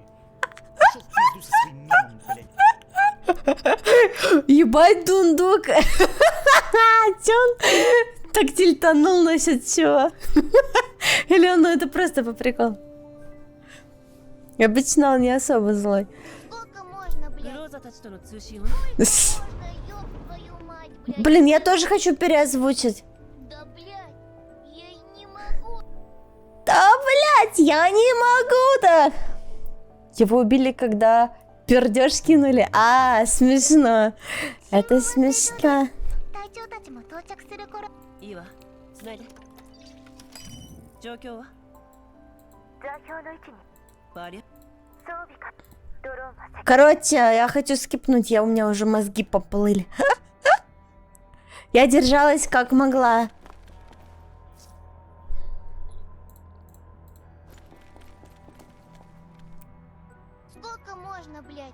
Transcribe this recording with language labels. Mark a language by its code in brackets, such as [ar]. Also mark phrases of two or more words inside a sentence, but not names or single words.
[ru] Пошел в пизду со своим мемом, блядь. Ебать, дундук. Чё он так тильтанул насчет чего? Или он, ну это просто по приколу? Обычно он не особо злой. Сколько можно, блядь? [ja] グローザたちとの通信は [ru] Можно, ёб твою мать, блядь. Блин, я тоже хочу переозвучить. Да, блядь, я и не могу. Да, блядь, я не могу так. Его убили, когда пердеж кинули. А, смешно. Это смешно. [ja] 隊長たちも到着する頃。いいわ繋いで状況は座標の位置にバリア装備かドローンは [ru] Короче, я хочу скипнуть, у меня уже мозги поплыли. Я держалась как могла. Сколько можно, блядь?